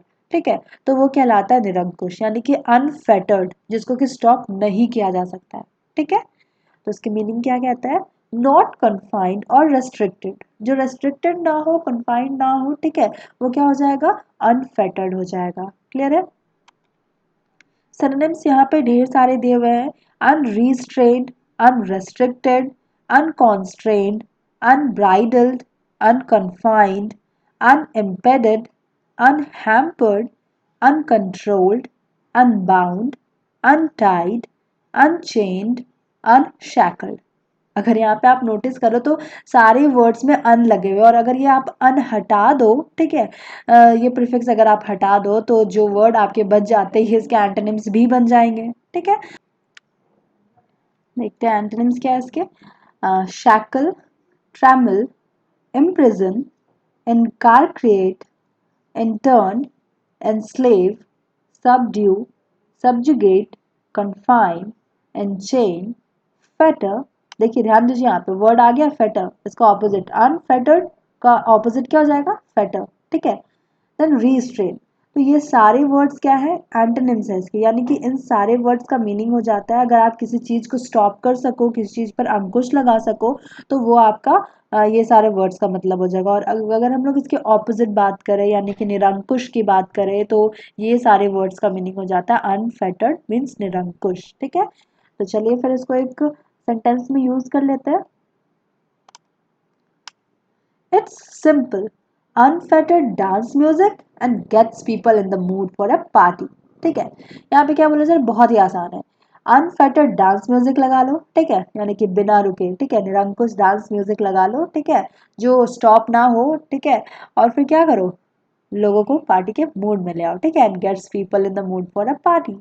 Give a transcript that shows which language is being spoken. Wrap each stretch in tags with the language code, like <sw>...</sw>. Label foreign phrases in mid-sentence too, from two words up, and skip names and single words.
<hi>ठीक है, तो वो कहलाता है निरंकुश, यानी कि अनफेटर्ड, जिसको कि स्टॉप नहीं किया जा सकता है। ठीक है, तो उसकी मीनिंग क्या कहता है,</hi> <en>not confined</en> <hi>और रेस्ट्रिक्टेड, जो रेस्ट्रिक्टेड ना हो, कन्फाइंड ना हो, ठीक है, वो क्या हो जाएगा, अनफेटर्ड हो जाएगा। क्लियर है। सिनोनिम्स यहाँ पे ढेर सारे दिए हुए हैं,</hi> <en>unrestrained, unrestricted, unconstrained, unbridled, unconfined, unimpeded, unhampered, uncontrolled, unbound, untied, unchained, unshackled।</en> <hi>अगर यहाँ पे आप नोटिस करो तो सारे वर्ड्स में अन लगे हुए, और अगर ये आप अन हटा दो, ठीक है, ये प्रीफिक्स अगर आप हटा दो तो जो वर्ड आपके बच जाते ही इसके एंटोनिम्स भी बन जाएंगे। ठीक है, देखते हैं एंटोनिम्स क्या है इसके।</hi> <en>shackle, trammel, imprison, incarcerate, intern, enslave, subdue, subjugate, confine, enchain, fetter।</en> <hi>देखिए ध्यान दीजिए, यहाँ पे वर्ड आ गया fetter, इसका ऑपोजिट अनफेटर्ड का ऑपोजिट क्या हो जाएगा, fetter। ठीक है,</hi> <en>then restrain.</en> <hi>तो ये सारे वर्ड्स क्या है, एंटोनिम्स है इसके, यानी कि इन सारे वर्ड्स का मीनिंग हो जाता है, अगर आप किसी चीज को स्टॉप कर सको, किसी चीज पर अंकुश लगा सको, तो वो आपका ये सारे वर्ड्स का मतलब हो जाएगा। और अगर हम लोग इसके ऑपोजिट बात करें, यानी कि निरंकुश की बात करें, तो ये सारे वर्ड्स का मीनिंग हो जाता है</hi> <en>unfettered means</en> <hi>निरंकुश। ठीक है, तो चलिए फिर इसको एक सेंटेंस में यूज कर लेते हैं।</hi> <en>It's simple. Unfettered dance music and gets people in the mood for a party.</en> <hi>ठीक है, यहाँ पे क्या बोला सर, बहुत ही आसान है।</hi> <en>unfettered dance music</en> <hi>लगा लो, ठीक है, यानी कि बिना रुके, ठीक है, निरंकुश</hi> <en>dance music</en> <hi>लगा लो, ठीक है, जो स्टॉप ना हो, ठीक है, और फिर क्या करो, लोगों को पार्टी के मूड में ले आओ, ठीक है,</hi> <en>and gets people in the mood for a party.</en>